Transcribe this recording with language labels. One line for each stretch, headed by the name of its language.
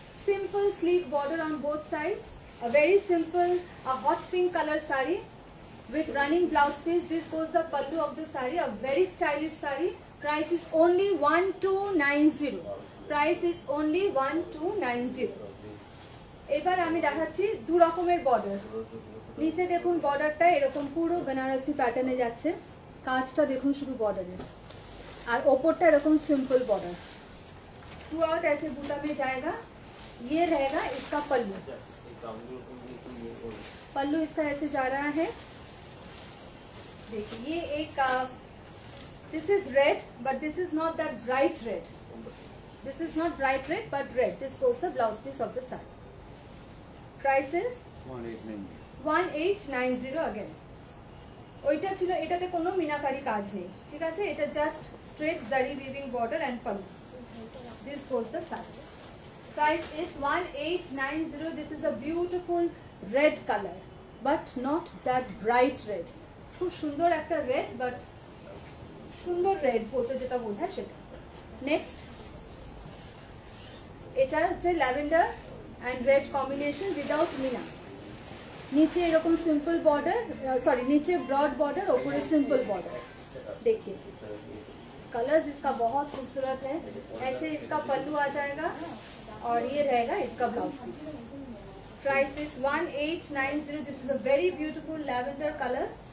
English: simple sleek border on both sides a very simple a hot pink color sari with running blouse piece this goes the pallu of the sari a very stylish sari price is only 1290 price is only 1290
Bangla: এবার আমি দেখাচ্ছি দু রকমের border নিচে দেখুন বর্ডারটা এরকম পুরো বেনারসি প্যাটার্নে যাচ্ছে কাজটা দেখুন শুধু বর্ডারের আর ওপরটা এরকম সিম্পল বর্ডার
Hindi: थ्रू आउट ऐसे बूटा में जाएगा ये रहेगा इसका पल्लू इसका ऐसे जा रहा है देखिए ये एक
English: This is red, but this is not that bright red. This is not bright red, but red. This goes the blouse piece of the sari. Price is 1890 again.
Bangla: ওইটা ছিল, এটাতে কোনো মিনাকারি কাজ নেই, ঠিক আছে? এটা
English: Just straight zari weaving border and pallu. This goes the sari. Price is 1890. This is a beautiful red color, but not that bright red.
Bangla: খুব সুন্দর একটা
English: red, but
Bangla: সুন্দর red বলতে যেটা বোঝায় সেটা. নেক্সট, এটা হচ্ছে lavender
English: and red combination without
Bangla: Mina.
Hindi: नीचे
Bangla: এরকম সিম্পল বর্ডার,
Hindi: सॉरी नीचे ब्रॉड बॉर्डर, ऊपर सिंपल बॉर्डर. देखिए कलर्स इसका बहुत खूबसूरत है. ऐसे इसका पल्लू आ जाएगा और ये रहेगा इसका blouse piece.
English: Price is 1890. This is a very beautiful lavender colour.